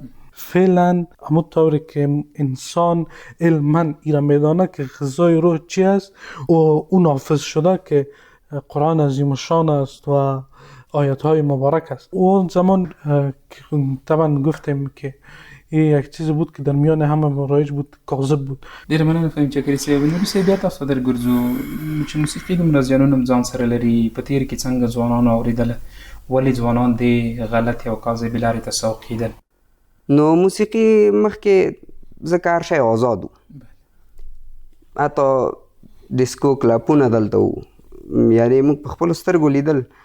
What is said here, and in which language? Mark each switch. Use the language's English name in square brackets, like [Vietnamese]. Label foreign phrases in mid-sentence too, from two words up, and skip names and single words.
[Persian] فعلا همونطوری که انسان علما ایرا میدانه که غذای روح چی است و اون حافظ شده که قرآن عظیم شان است و آیت های مبارک است. اون زمان طبعا گفتیم که این یک چیز بود که در میان همه رایج بود، کاذب بود. [Pashto] ډېره مننه فهیم چکري صاحب. نوري صاحب بیا تاسو ته درګرځو چې موسیقي دومره زیانونه ځان سره لري، په تېر کې څنګه ځوانانو اورېدله، ولې ځوانان دې غلطې او کاذبې لارې ته سوق کېدل؟ نو موسیقي مخکې ځکه هر شی آزاد و، حتی ډیسکو کلبونه دلته و، یعنې موږ په خپلو سترګو لیدل.